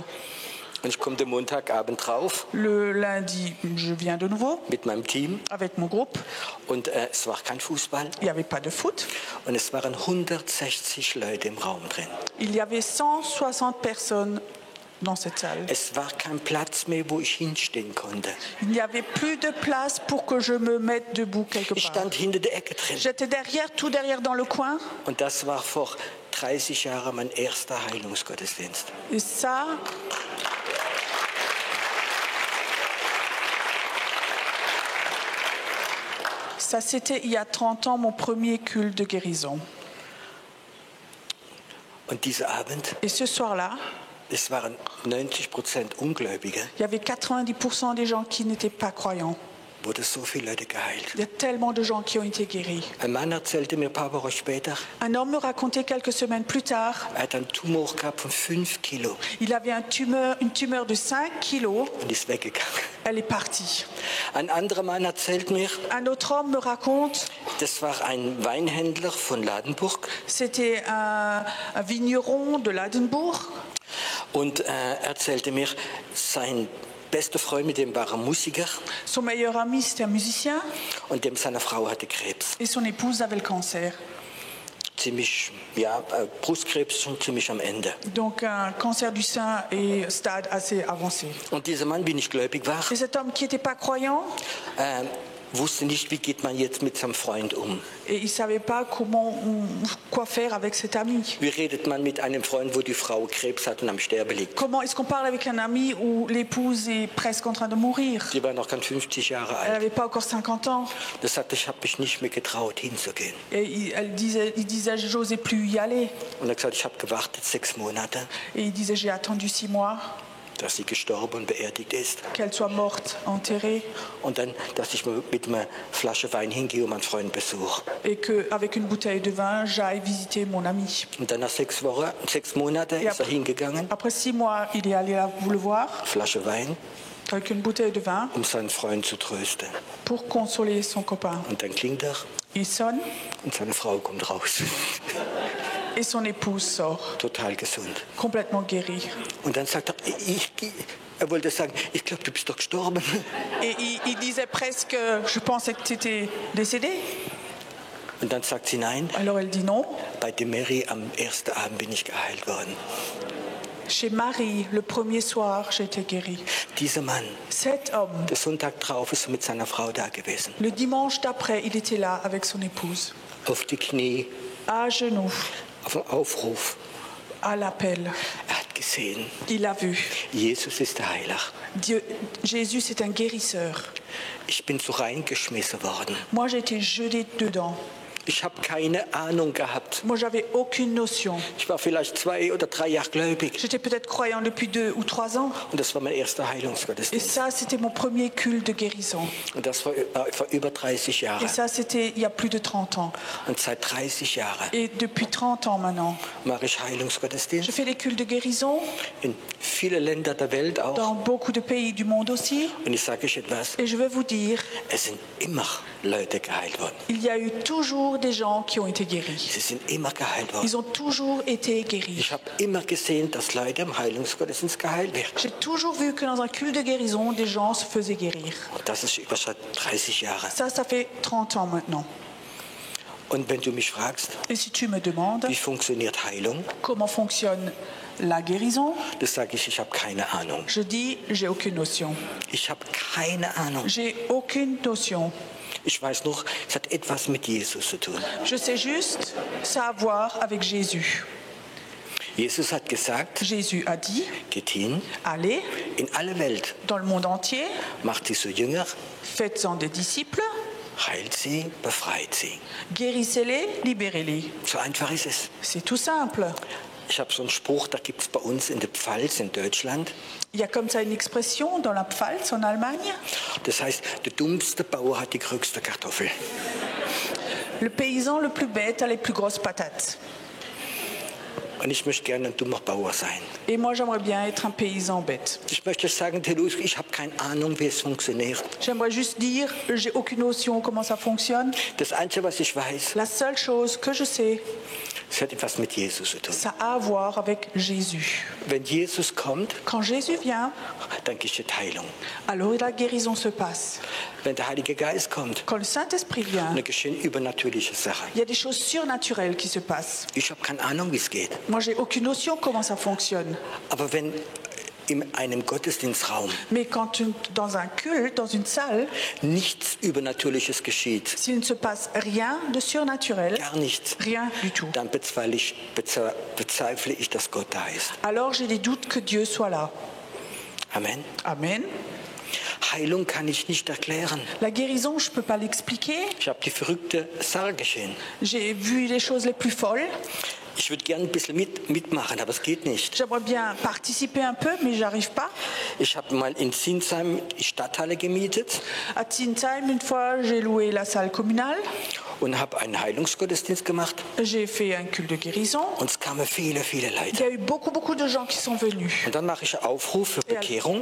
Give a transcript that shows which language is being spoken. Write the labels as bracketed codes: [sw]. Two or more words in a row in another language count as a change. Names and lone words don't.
[de] Und ich komme den Montagabend drauf [fr] Le lundi, je viens de nouveau [de] mit meinem Team. [fr] avec mon groupe. [de] Und es war kein Fußball. [fr] Il n'y avait pas de foot. [de] Und es waren 160 Leute im Raum drin. [fr] Il y avait 160 personnes dans cette salle. [de] Es war kein Platz mehr, wo ich hinstehen konnte. [fr] Il n'y avait plus de place pour que je me mette debout quelque [de] Ich [fr] part. [de] stand hinter der Ecke drin. [fr] J'étais derrière, tout derrière dans le coin. [de] Und das war vor 30 Jahren mein erster Heilungsgottesdienst. [fr] Et ça, c'était il y a 30 ans mon premier culte de guérison. [de] Und dieser Abend, [fr] Et ce soir-là, [de] es waren 90% Ungläubige, [fr] il y avait 90% des gens qui n'étaient pas croyants. [de] wurde so viele Leute geheilt. [fr] Il y a tellement de gens qui ont été guéris. [de] Ein Mann erzählte mir ein paar Wochen später, [fr] Un homme me racontait quelques semaines plus tard, [de] er hat einen Tumor gehabt von 5 Kilo [fr] il avait une tumeur de 5 kilos. [de] und ist weggegangen. [fr] Elle est partie. [de] Ein anderer Mann erzählt mir, [fr] Un autre homme me raconte, [de] das war ein Weinhändler von Ladenburg [fr] c'était un vigneron de Ladenburg. [de] und er erzählte mir, sein bester Freund, mit dem war ein Musiker [fr] Son meilleur ami, c'était un musicien. [de] und seine Frau hatte Krebs. [fr] Et son épouse avait le cancer. [de] Ziemlich, ja, Brustkrebs schon ziemlich am Ende. [fr] Donc un cancer du sein et stade assez avancé. [de] Und dieser Mann, wie nicht gläubig war, [fr] Et cet homme qui n'était pas croyant, [de] wusste nicht, wie geht man jetzt mit seinem Freund um. [fr] Et il ne savait pas quoi faire avec cet ami. [de] Wie redet man mit einem Freund, wo die Frau Krebs hat und am Sterben liegt? [fr] Comment est-ce qu'on parle avec un ami où l'épouse est presque en train de mourir? [de] Die war noch ganz 50 Jahre [fr] Elle [de] alt. [fr] n'avait pas encore 50 ans. [de] Das sagte, ich habe mich nicht mehr getraut, hinzugehen. [fr] Et il disait, j'osais plus y aller. [de] Und er hat gesagt, ich habe gewartet 6 Monate, [fr] Et il disait, j'ai attendu 6 mois [de] dass sie gestorben und beerdigt ist. [fr] qu'elle soit morte, enterrée. [de] Und dann, dass ich mit einer Flasche Wein hingehe und meinen Freund besuche. [fr] Et qu'avec une bouteille de vin, j'aille visiter mon ami. [de] Und dann nach 6 Monaten Ja. ist er hingegangen, [fr] Après 6 mois, il est allé là vous le voir [de] Flasche Wein, [fr] avec une bouteille de vin [de] um seinen Freund zu trösten. [fr] pour consoler son copain. [de] Und dann klingt er [fr] Il sonne [de] und seine Frau kommt raus. [fr] et son épouse sort, [de] Total gesund. [fr] complètement guérie. [de] Und dann sagt er, er wollte sagen, ich glaube, du bist doch gestorben. [fr] Et il disait presque, je pensais que tu étais décédé. [de] Und dann sagt sie, nein, [fr] Alors elle dit non. [de] bei dem Mary am ersten Abend bin ich geheilt worden. [fr] Chez Marie, le premier soir, j'ai été guérie. [de] Dieser Mann, [fr] Cet homme, [de] der Sonntag drauf ist mit seiner Frau da gewesen. [fr] le dimanche d'après, il était là avec son épouse, [de] Auf die Knie, [fr] à genoux, [de] auf den Aufruf. [fr] à l'appel. [de] Er hat gesehen, [fr] Il a vu. [de] Jesus ist der Heiler. [fr] Jésus, c'est un guérisseur. [de] Ich bin so reingeschmissen worden. [fr] Moi, j'ai été jetée dedans. [de] Ich habe keine Ahnung gehabt. [fr] Moi, j'avais aucune notion. [de] Ich war vielleicht 2 oder 3 Jahre gläubig. [fr] J'étais peut-être croyant depuis 2 ou 3 ans. [de] Und das war mein erster [fr] Et [de] Heilungsgottesdienst. [fr] ça, c'était mon premier culte de guérison. [de] Und das war vor über 30 [fr] Et [de] Jahren. [fr] ça, c'était il y a plus de 30 ans. [de] Und seit 30 Jahren [fr] Et depuis 30 ans maintenant, [de] mache ich [fr] je [de] Heilungsgottesdienst. [fr] fais des cultes de guérison [de] In viele Länder der Welt auch. [fr] dans beaucoup de pays du monde aussi. [de] Und ich sage euch etwas, [fr] Et je vais vous dire, [de] es sind immer Leute geheilt worden. [fr] il y a eu toujours des gens qui ont été guéris. [de] Sie sind immer geheilt worden. [fr] Ils ont toujours été guéris. [de] Ich habe immer gesehen, dass Leute im Heilungsgottesdienst geheilt werden. [fr] J'ai toujours vu que dans un culte de guérison, des gens se faisaient guérir. [de] Und das ist über seit 30 Jahren. [fr] Ça fait 30 ans maintenant. [de] Und wenn du mich fragst, [fr] Et si tu me demandes [de] wie funktioniert Heilung, [fr] comment fonctionne la guérison, [de] das sage ich habe keine Ahnung. [fr] je dis j'ai aucune notion. [de] Ich habe keine Ahnung. [fr] J'ai aucune notion. [de] Ich weiß noch, es hat etwas mit Jesus zu tun. [fr] Je sais juste, ça a à voir avec Jésus. [de] Jesus hat gesagt, [fr] Jésus a dit, [de] geht hin [fr] allez [de] in alle Welt, [fr] dans le monde entier, [de] macht sie zu Jünger, [fr] faites-en des disciples, [de] heilt sie, befreit sie. [fr] guérissez-les, libérez-les. [de] So einfach ist es. [fr] C'est tout simple. [de] Ich habe so einen Spruch, da gibt es bei uns in der Pfalz in Deutschland. [fr] Il y a comme ça une expression dans la Pfalz en Allemagne. [de] Das heißt, der dummste Bauer hat die größte Kartoffel. [fr] Le paysan le plus bête a les plus grosses patates. [de] Und ich möchte gerne ein dummer Bauer sein. [fr] Et moi, j'aimerais bien être un paysan bête. [de] Ich möchte sagen, Telus, ich habe keine Ahnung, wie es funktioniert. [fr] J'aimerais juste dire, j'ai aucune notion comment ça fonctionne. [de] Das Einzige, was ich weiß, [fr] La seule chose que je sais, [de] es hat etwas mit Jesus zu tun. [fr] ça a à voir avec Jésus. [de] Wenn Jesus kommt, [fr] Quand Jésus vient, [de] dann geschieht Heilung. [fr] alors la guérison se passe. [de] Wenn der Heilige Geist kommt, [fr] Quand le Saint-Esprit vient, [de] dann geschehen übernatürliche Sachen. [fr] il y a des choses surnaturelles qui se passent. [de] Ich habe keine Ahnung, wie es geht. [fr] Moi, j'ai aucune notion comment ça fonctionne. [de] Aber wenn in einem Gottesdienstraum [fr] Mais quand dans un culte, dans une salle, [de] nichts Übernatürliches geschieht, [fr] s'il ne se passe rien de surnaturel, [de] gar nichts, [fr] rien du tout, [de] dann bezweifle ich, dass Gott da ist. [fr] alors j'ai des doutes que Dieu soit là. [de] Amen. [fr] Amen. [de] Heilung kann ich nicht erklären. [fr] La guérison, je ne peux pas l'expliquer. [de] Ich habe die verrückte Sache geschehen. [fr] J'ai vu les choses les plus folles. [de] Ich würde gerne ein bisschen mitmachen, aber es geht nicht. [fr] J'aimerais bien participer un peu, mais j'arrive pas. [de] Ich habe mal in Sinsheim die Stadthalle gemietet [fr] À Tinsheim, une fois, j'ai loué la salle communale. [de] und habe einen Heilungsgottesdienst gemacht. [fr] J'ai fait un culte de guérison. [de] Und es kamen viele, viele [fr] Il y [de] Leute. [fr] a eu beaucoup de gens qui sont venus. [de] Und dann mache ich einen Aufruf für Bekehrung.